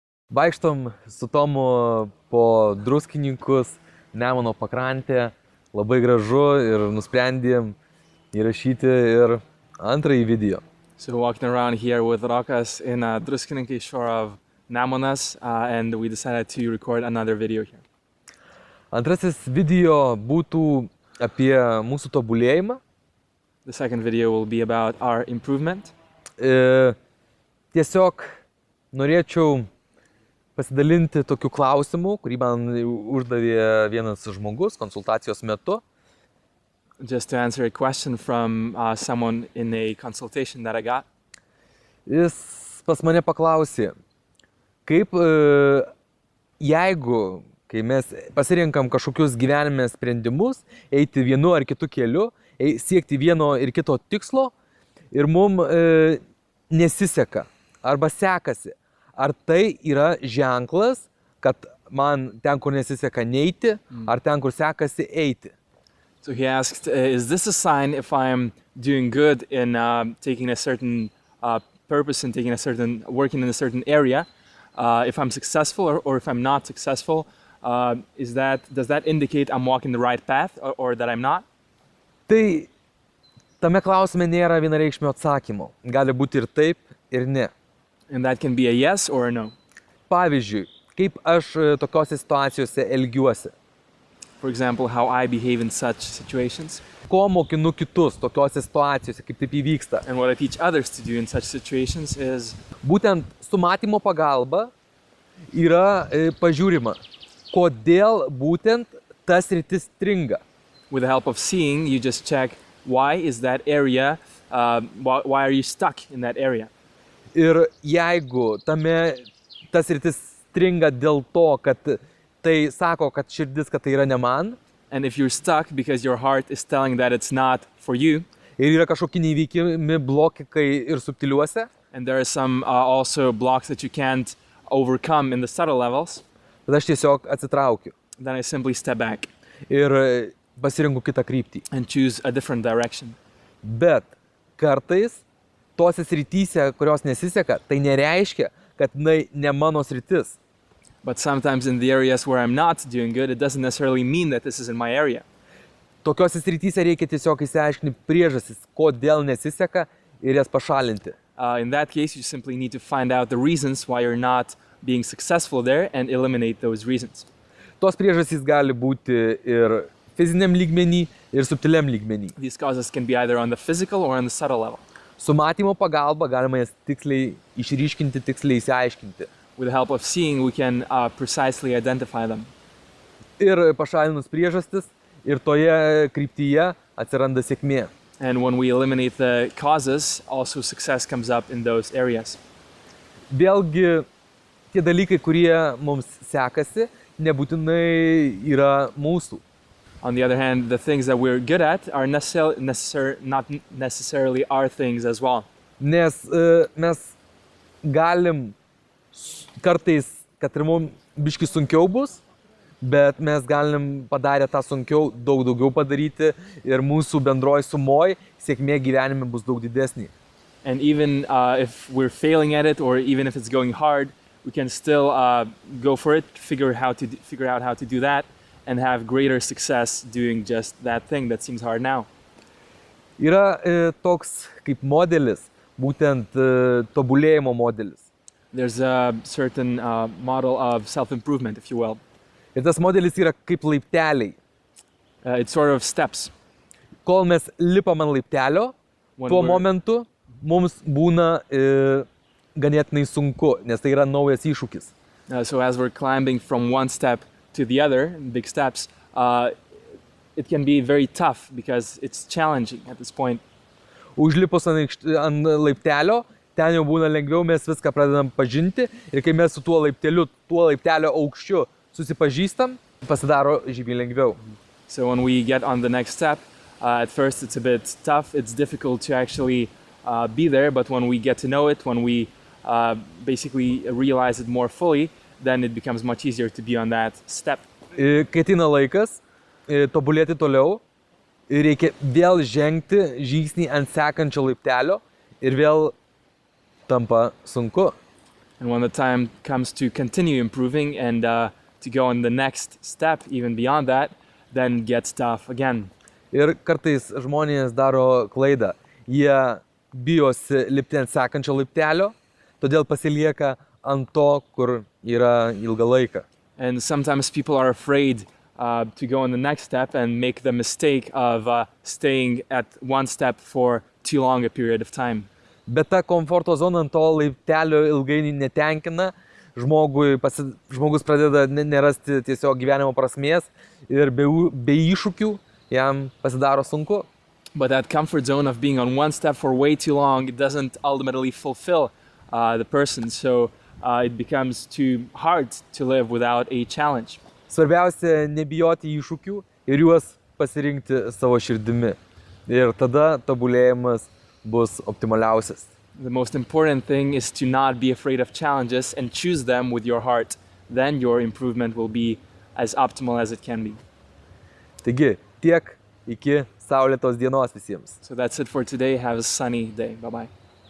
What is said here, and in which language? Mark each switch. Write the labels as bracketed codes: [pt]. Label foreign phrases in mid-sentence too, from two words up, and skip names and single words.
[lt] Vaikštom su Tomu po Druskininkus, Nemuno pakrantę, labai gražu ir nusprendėm įrašyti ir antrąjį video. [en] So we're walking around here with Rokas in Druskininkai shore of Nemunas, and we decided to record another video here. [lt] Antrasis video būtų apie mūsų tobulėjimą. [en] The second video will be about our improvement. [lt] Tiesiog norėčiau pasidalinti tokiu klausimu, kurį man uždavė vienas žmogus konsultacijos metu. [en] Just to answer a question from someone in a consultation that I got. [lt] Jis pas mane paklausė, kaip jeigu, kai mes pasirinkam kažkokius gyvenime sprendimus, eiti vienu ar kitu keliu, siekti vieno ir kito tikslo ir mums nesiseka arba sekasi. Ar tai yra ženklas, kad man ten, kur nesiseka neiti, ar ten, kur sekasi eiti? [en] So he asked, is this a sign if I'm doing good in taking a certain purpose and working in a certain area, if I'm successful or if I'm not successful, does that indicate I'm walking the right path or that I'm not? [lt] Tai tame klausime nėra vienareikšmio atsakymo. Gali būti ir taip, ir ne. [en] And that can be a yes or a no. [lt] Pavyzdžiui, kaip aš tokiose situacijose elgiuosi. [en] For example, how I behave in such situations. [lt] Ko mokinu kitus tokiose situacijose, kaip taip įvyksta. [en] And what I teach others to do in such situations is... [lt] Būtent su matymo pagalba yra pažiūrima, kodėl būtent tas sritis stringa. [en] With the help of seeing, you just check why is that area, why are you stuck in that area. [lt] Ir jeigu tas sritis stringa dėl to, kad tai sako, kad širdis, kad tai yra ne man. [en] And if you're stuck because your heart is telling that it's not for you. [lt] Ir yra kažkokie neįveikimi blokai ir subtiliuose. [en] And there are some also blocks that you can't overcome in the subtle levels. [lt] Tada aš tiesiog atsitraukiu. [en] Then I simply step back. [lt] Ir pasirinku kitą kryptį. [en] And choose a different direction. [lt] Bet kartais tose srityse, kurios nesiseka, tai nereiškia, kad ne mano sritis. [en] But sometimes in the areas where I'm not doing good, it doesn't necessarily mean that this is in my area. [lt] Tokiose srityse reikia tiesiog išsiaiškinti priežastis, kodėl nesiseka ir jas pašalinti. [en] In that case, you simply need to find out the reasons why you're not being successful there and eliminate those reasons. [lt] Tos priežastys gali būti ir fiziniam lygmenį, ir subtiliam lygmenį. [en] These causes can be either on the physical or on the subtle level. [lt] Su matymo pagalba galima jas tiksliai išryškinti, tiksliai išsiaiškinti. [en] With the help of seeing, we can precisely identify them. [lt] Ir pašalinus priežastis, ir toje kryptyje atsiranda sėkmė. [en] And when we eliminate the causes, also success comes up in those areas. [lt] Vėlgi, tie dalykai, kurie mums sekasi, nebūtinai yra mūsų. [en] On the other hand, the things that we're good at are not necessarily our things as well. [lt] Nes mes galim kartais, kad ir mums biški sunkiau bus, bet mes galim padarę tą sunkiau daug daugiau padaryti ir mūsų bendroji sumoj sėkmė gyvenime bus daug didesnė. [en] And even if we're failing at it or even if it's going hard, we can still go for it, figure out how to do that and have greater success doing just that thing that seems hard now. [lt] Yra toks kaip modelis, būtent tobulėjimo modelis. [en] There's a certain model of self-improvement, if you will. [lt] Ir tas modelis yra kaip laipteliai. [en] It's sort of steps. [lt] Kol mes lipam ant laiptelio, tuo momentu mums būna ganėtinai sunku, nes tai yra naujas iššūkis. [en] So as we're climbing from one step to the other, big steps, it can be very tough because it's challenging at this point. [lt] Užlipus ant laiptelio, ten jau būna lengviau, mes viską pradedam pažinti ir kai mes su tuo laiptelio aukščiu susipažįstam, pasidaro žymiai lengviau. [en] So when we get on the next step, at first it's a bit tough, it's difficult to actually be there, but when we get to know it, when we basically realize it more fully, then it becomes much easier to be on that step. [lt] Kai ateina laikas tobulėti toliau, reikia vėl žengti žingsnį ant sekančio laiptelio ir vėl tampa sunku. [en] And when the time comes to continue improving and to go on the next step, even beyond that, then gets tough again. [lt] Ir kartais žmonės daro klaidą. Jie bijosi lipti ant sekančio laiptelio, todėl pasilieka ant to, kur yra ilgą laiką. [en] And sometimes people are afraid to go on the next step and make the mistake of staying at one step for too long a period of time. [lt] Bet ta komforto zona ant to laiptelio ilgainiui netenkina, žmogus pradeda nerasti tiesiog gyvenimo prasmės ir be iššūkių jam pasidaro sunku. [en] But that comfort zone of being on one step for way too long, it doesn't ultimately fulfill the person. So it becomes too hard to live without a challenge. [lt] Svarbiausia nebijoti iššūkių ir juos pasirinkti savo širdimi. Ir tada tobulėjimas bus optimaliausias. [en] The most important thing is to not be afraid of challenges and choose them with your heart. Then your improvement will be as optimal as it can be. [lt] Taigi, tiek iki saulėtos dienos visiems. [en] So that's it for today. Have a sunny day. Bye-bye.